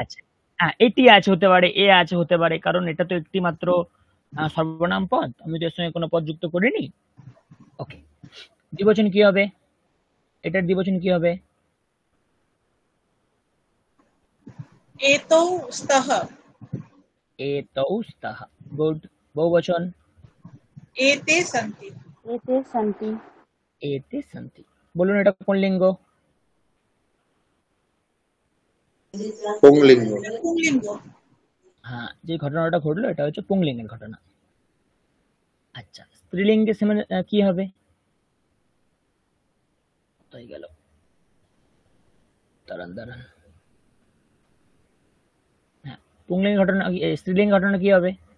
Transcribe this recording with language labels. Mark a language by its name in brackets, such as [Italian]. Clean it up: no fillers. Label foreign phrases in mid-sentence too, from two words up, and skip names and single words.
[Bangla] আছে, হ্যাঁ এটি আছে হতে পারে, এ আছে হতে পারে, কারণ এটা তো একটি মাত্র সর্বনাম পদ, আমি তো এর সঙ্গে কোনো পদ যুক্ত করিনি। ওকে, দ্বিবচন কি হবে? এটার দ্বিবচন কি হবে? [Sanskrit] এতৌ স্তঃ। এতৌ স্তঃ, গুড। বহুবচন? এতে সন্তি। एते सन्ति এতে সন্তি। [Bangla] বলুন এটা কোন লিঙ্গ? পুংলিঙ্গ। পুংলিঙ্গ। হ্যাঁ, যে ঘটনাটা ঘটলো এটা হচ্ছে পুংলিঙ্গের ঘটনা। আচ্ছা, স্ত্রীলিঙ্গের সমান কি হবে? হয়ে গেল, দাঁড়ান দাঁড়ান, হ্যাঁ পুংলিঙ্গের ঘটনা, স্ত্রীলিঙ্গের ঘটনা কি হবে?